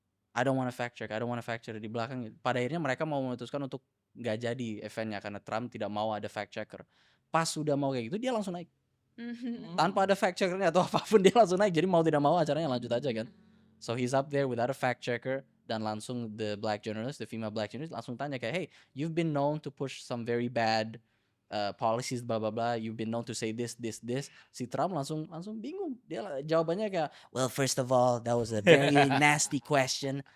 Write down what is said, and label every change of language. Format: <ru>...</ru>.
<en>I don't want to fact check</en> <id>di belakang. Pada akhirnya mereka mau memutuskan untuk nggak jadi eventnya karena Trump tidak mau ada fact checker. Pas sudah mau kayak gitu dia langsung naik tanpa ada fact checkernya atau apapun, dia langsung naik. Jadi mau tidak mau acaranya lanjut aja kan.</id> <en>So he's up there without a fact checker,</en> <id>dan langsung</id> <en>the female black journalist</en> <id>langsung tanya kayak,</id> <en>hey, you've been known to push some very bad policies blah blah blah, you've been known to say this.</en> <id>Si Trump langsung bingung. Dia jawabannya kayak,</id> <en>well, first of all, that was a very nasty question.</en>